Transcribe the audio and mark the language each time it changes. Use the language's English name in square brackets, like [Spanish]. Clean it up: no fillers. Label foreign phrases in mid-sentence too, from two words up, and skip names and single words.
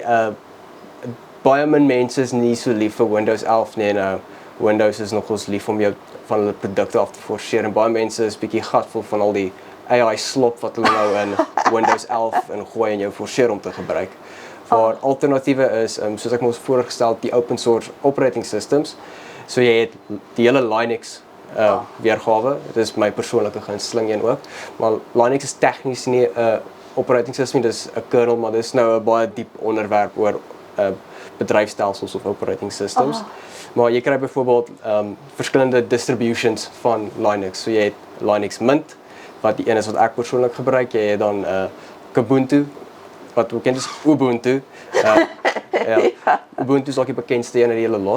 [Afrikaans] Baie min mense is nie so lief vir Windows 11 nie en Windows is nogals lief om jou van hulle produkte af te forceer en baie mense is bietjie gatvol van al die AI slop wat hulle nou in Windows 11 ingooi en jou forceer om te gebruik. Waar alternatiewe is, soos ek mos voorgestel het, die [English] open source operating systems. [Afrikaans] So jy het die hele Linux weergawe. Dit is my persoonlike gunsteling een ook. Maar Linux is tegnies nie 'n [English] operating system, [Afrikaans] dis 'n kernel, maar dis nou 'n baie diep onderwerp oor bedryfstelsels of [English] operating systems. [Afrikaans] Maar jy kry byvoorbeeld verskillende distributions van Linux. So jy het Linux Mint, wat die een is wat ek persoonlik gebruik. Jy het dan Kubuntu, wat bekend is Ubuntu. Ubuntu is ook die bekendste een uit die hele lot.